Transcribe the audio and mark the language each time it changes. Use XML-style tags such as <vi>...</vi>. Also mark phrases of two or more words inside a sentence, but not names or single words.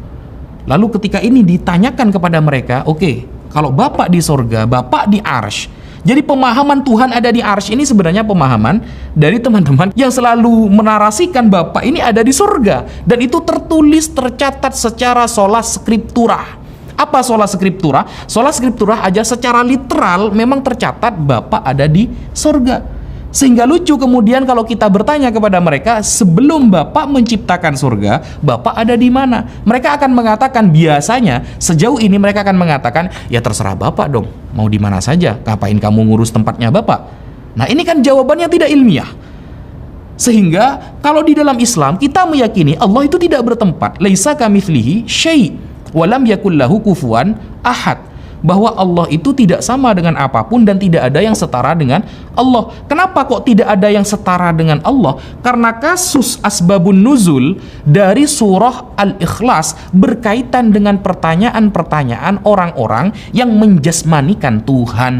<id>Lalu ketika ini ditanyakan kepada mereka, oke, kalau Bapa di sorga, Bapa di arsy, jadi pemahaman Tuhan ada di arsy ini sebenarnya pemahaman dari teman-teman yang selalu menarasikan Bapa ini ada di sorga. Dan itu tertulis, tercatat secara</id> <la>sola scriptura.</la> <id>Apa</id> <la>sola scriptura? Sola scriptura</la> <id>aja secara literal memang tercatat Bapa ada di sorga. Sehingga lucu kemudian kalau kita bertanya kepada mereka, sebelum Bapa menciptakan surga, Bapa ada di mana? Mereka akan mengatakan, biasanya sejauh ini mereka akan mengatakan, ya terserah Bapa dong, mau di mana saja, ngapain kamu ngurus tempatnya Bapa? Nah, ini kan jawabannya tidak ilmiah. Sehingga kalau di dalam Islam kita meyakini Allah itu tidak bertempat,</id> <ar>ليس كمثله شيء ولم يكن له كفوا أحد,</ar> <id>bahwa Allah itu tidak sama dengan apapun dan tidak ada yang setara dengan Allah. Kenapa kok tidak ada yang setara dengan Allah? Karena kasus</id> <ar>أسباب النزول</ar> <id>dari surah Al-Ikhlas berkaitan dengan pertanyaan-pertanyaan orang-orang yang menjasmanikan Tuhan.</id>